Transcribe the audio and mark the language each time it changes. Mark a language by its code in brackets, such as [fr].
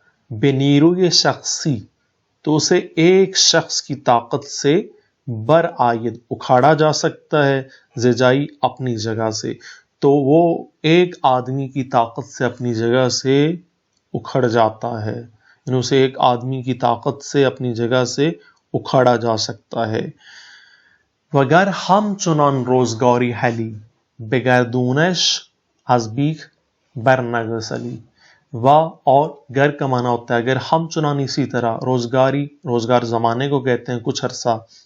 [fa] بے نیروی شخصی [ur] تو اسے ایک شخص کی طاقت سے، [fa] بر آید [ur] اکھاڑا جا سکتا ہے، [fa] زجائی [ur] اپنی جگہ سے، تو وہ ایک آدمی کی طاقت سے اپنی جگہ سے اکھڑ جاتا ہے، یعنی اسے ایک آدمی کی طاقت سے اپنی جگہ سے اکھاڑا جا سکتا ہے. [fa] وگر ہم چنان روزگاری حلی بگردونش از بیخ برنگسلی. [ur] و اور گر کا معنی ہوتا ہے اگر ہم چنان اسی طرح روزگار زمانے کو کہتے ہیں کچھ عرصہ.